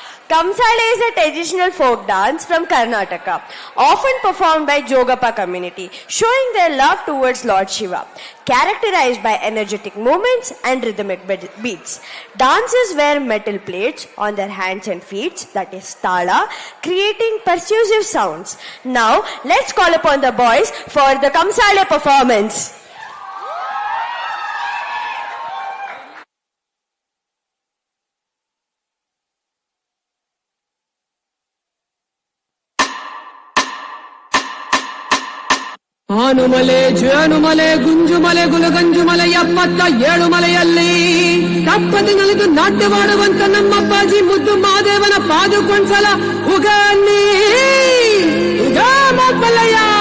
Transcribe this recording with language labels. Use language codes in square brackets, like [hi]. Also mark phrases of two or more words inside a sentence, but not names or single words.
[en] Kamsale is a traditional folk dance from Karnataka, often performed by Jogappa community, showing their love towards Lord Shiva, characterized by energetic movements and rhythmic beats. Dancers wear metal plates on their hands and feet, that is tala, creating persuasive sounds. Now, let's call upon the boys for the Kamsale performance. [kn] ಆನುಮಲೆ ಜೇನುಮಲೆ ಗುಂಜುಮಲೆ ಗುಲಗಂಜುಮಲೆ 77 ಮಲೆಯಲ್ಲಿ ತಪ್ಪದೆ ನಲಿದು ನಾಟ್ಯವಾಡುವಂತ ನಮ್ಮಪ್ಪಾಜಿ ಮುದ್ದು ಮಾದೇವನ ಪಾದುಕೊಂಡ್ಸಲ ಉಗನ್ನಿ ಉಗ ಮಬ್ಬಲಯ್ಯ